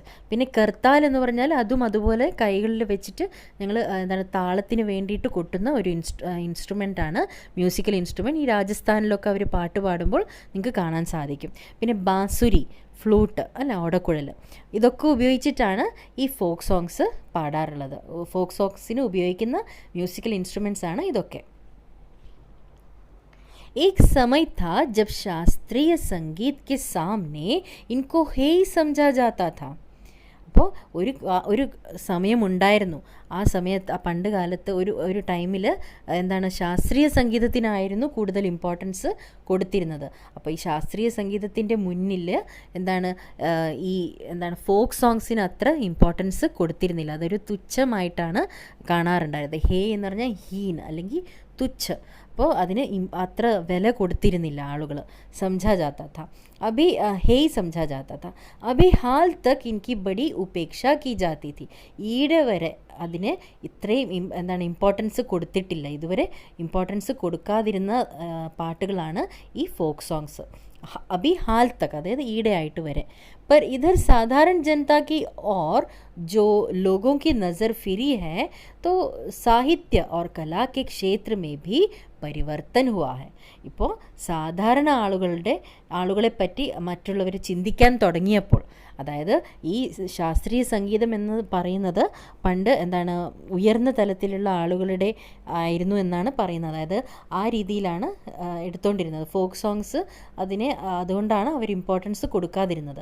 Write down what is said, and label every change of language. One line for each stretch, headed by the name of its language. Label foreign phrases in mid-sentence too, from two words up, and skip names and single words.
Malayalam: പിന്നെ കർത്താൽ എന്ന് പറഞ്ഞാൽ അതും അതുപോലെ കൈകളിൽ വെച്ചിട്ട് ഞങ്ങൾ എന്താണ് താളത്തിന് വേണ്ടിയിട്ട് കൊട്ടുന്ന ഒരു ഇൻസ്ട്രുമെൻ്റാണ്,
English: musical instrument.
Malayalam: ഈ രാജസ്ഥാനിലൊക്കെ അവർ പാട്ട് പാടുമ്പോൾ നിങ്ങൾക്ക് കാണാൻ സാധിക്കും. പിന്നെ ബാസുരി, ഫ്ലൂട്ട് അല്ല, ഓടക്കുഴൽ, ഇതൊക്കെ ഉപയോഗിച്ചിട്ടാണ് ഈ
English: folk songs
Malayalam: പാടാറുള്ളത്.
English: folk songs
Malayalam: ഉപയോഗിക്കുന്ന
English: musical instruments
Malayalam: ആണ് ഇതൊക്കെ.
Hindi: एक समय था जब शास्त्रीय संगीत के सामने इनको हे समझा जाता था.
Malayalam: അപ്പോൾ ഒരു സമയമുണ്ടായിരുന്നു, ആ സമയത്ത് ആ പണ്ട് കാലത്ത് ഒരു ടൈമിൽ എന്താണ് ശാസ്ത്രീയ സംഗീതത്തിനായിരുന്നു കൂടുതൽ ഇമ്പോർട്ടൻസ് കൊടുത്തിരുന്നത്. അപ്പോൾ ഈ ശാസ്ത്രീയ സംഗീതത്തിൻ്റെ മുന്നിൽ എന്താണ്
English: folk songs
Malayalam: അത്ര ഇമ്പോർട്ടൻസ് കൊടുത്തിരുന്നില്ല, അതൊരു തുച്ഛമായിട്ടാണ് കാണാറുണ്ടായിരുന്നത്. ഹേ എന്ന് പറഞ്ഞാൽ ഹീൻ അല്ലെങ്കിൽ തുച്ഛ്, അപ്പോൾ അതിന് അത്ര വില കൊടുത്തിരുന്നില്ല ആളുകൾ.
Hindi: समझा जाता था अभी हे समझा जाता था अभी हाल तक इनकी बड़ी उपेक्षा की जाती थी.
Malayalam: ഈടെ വരെ അതിന് ഇത്രയും ഇമ്പോർട്ടൻസ് കൊടുത്തിട്ടില്ല, ഇതുവരെ ഇമ്പോർട്ടൻസ് കൊടുക്കാതിരുന്ന പാട്ടുകളാണ് ഈ
English: folk songs.
Hindi: अभी हाल तक
Malayalam: അതായത് ഈടെ ആയിട്ട് വരെ.
Hindi: पर इधर साधारण जनता की और जो लोगों की नज़र फिरी है तो साहित्य और कला के क्षेत्र में भी परिवर्तन हुआ है.
Malayalam: ഇപ്പോൾ സാധാരണ ആളുകളെപ്പറ്റി മറ്റുള്ളവർ ചിന്തിക്കാൻ തുടങ്ങിയപ്പോൾ, അതായത് ഈ ശാസ്ത്രീയ സംഗീതം എന്ന് പറയുന്നത് പണ്ട് എന്താണ് ഉയർന്ന തലത്തിലുള്ള ആളുകളുടെ ആയിരുന്നു എന്നാണ് പറയുന്നത്. അതായത് ആ രീതിയിലാണ് എടുത്തുകൊണ്ടിരുന്നത്.
English: folk songs
Malayalam: അതുകൊണ്ടാണ് അവർ ഇമ്പോർട്ടൻസ് കൊടുക്കാതിരുന്നത്.